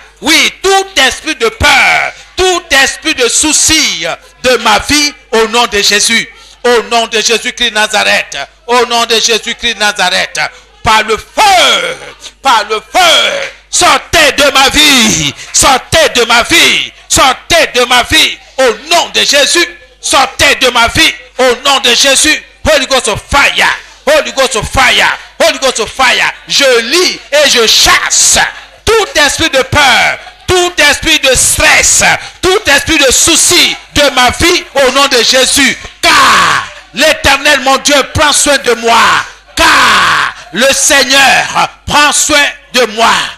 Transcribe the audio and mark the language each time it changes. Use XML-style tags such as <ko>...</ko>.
<fr>oui, tout esprit de peur, tout esprit de souci de ma vie, au nom de Jésus, au nom de Jésus-Christ de Nazareth, au nom de Jésus-Christ de Nazareth, par le feu, sortez de ma vie, sortez de ma vie, sortez de ma vie, au nom de Jésus, sortez de ma vie, au nom de Jésus.</fr> <en>Holy Ghost of fire, Holy Ghost of fire, Holy Ghost of fire.</en> <fr>Je lis et je chasse tout esprit de peur, tout esprit de stress, tout esprit de souci de ma vie, au nom de Jésus. Car l'Éternel, mon Dieu, prend soin de moi. Car le Seigneur prend soin de moi.</fr>